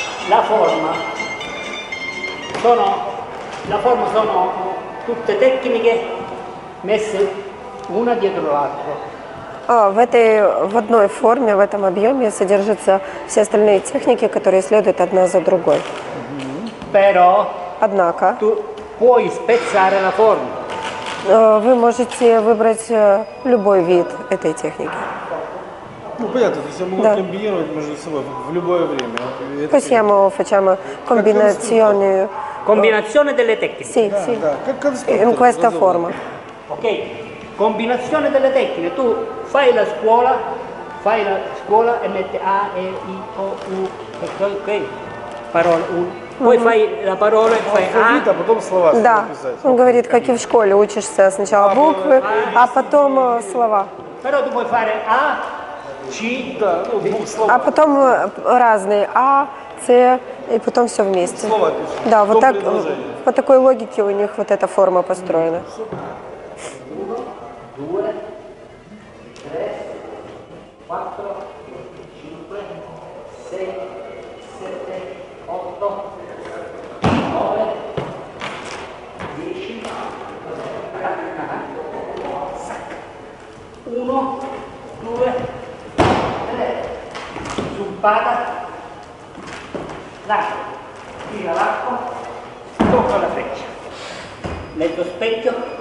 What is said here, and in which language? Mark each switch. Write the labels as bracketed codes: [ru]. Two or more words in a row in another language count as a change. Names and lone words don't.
[it] la forma sono tutte tecniche messe una dietro l'altra. [ru] В одной форме, в этом объеме содержатся все остальные техники, которые следуют одна за другой. [it] Però [ru] Однако [it] tu puoi spezzare la forma. [ru] вы можете выбрать любой вид этой техники. Ну, понятно, то есть я могу Да. комбинировать между собой в любое время. Это [it] Possiamo facciamo combinazioni. Combinazione delle tecniche. Sì, sì. [ru] Да, как конструктор. [it] In questa [ru] образован. [it] forma. Ok? Combinazione delle tecniche. Tu fai la scuola e metti A, E, I, O, U, ok? Parola, Poi fai la parola e fai [ru] Алфавит, а потом слова Да, написать. он говорит, как и в школе, учишься сначала буквы, а потом слова. [it] Però tu puoi fare A, C, [ru] Да, ну, двух слов. А потом разные А, С, и потом все вместе. Слова пишешь. Да, вот До так, предложения. по такой логике у них вот эта форма построена. [it] 4, 5, 6, 7, 8, 9, 10, 1, 2, 3, zuppata, l'arco, tira l'arco, tocca la freccia, mezzo specchio,